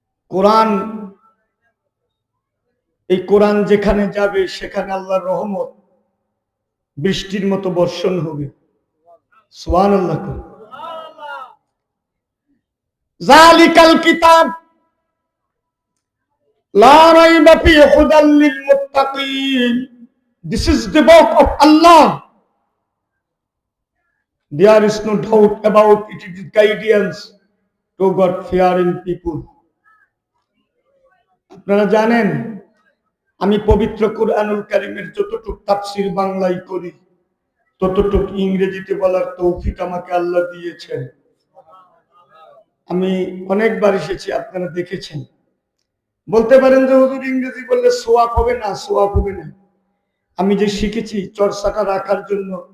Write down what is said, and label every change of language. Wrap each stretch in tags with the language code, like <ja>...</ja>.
<bn>কোরআন, এই কোরআন যেখানে যাবে সেখানে আল্লাহর রহমত বৃষ্টির মতো বর্ষণ হবে। সুবহানাল্লাহ।</bn> <ar>যালিকাল কিতাব লা রাইবা ফিহি হুদাল লিল মুত্তাকিন।</ar> <en>This is the book of Allah. There is no doubt about it. It is guidance to God-fearing people.</en> <bn>আপনারা জানেন, আমি পবিত্র কুরআনুল কারীমের যতটুকু তাফসীর বাংলায় করি, ততটুকু ইংরেজিতে বলার তৌফিক আমাকে আল্লাহ দিয়েছেন। আমি অনেকবার এসেছি, আপনারা দেখেছেন। বলতে পারেন যে হুজুর ইংরেজি বললে সোয়াব হবে না, সোয়াব হবে না। আমি যে শিখেছি চর্চাটা রাখার জন্য,</bn>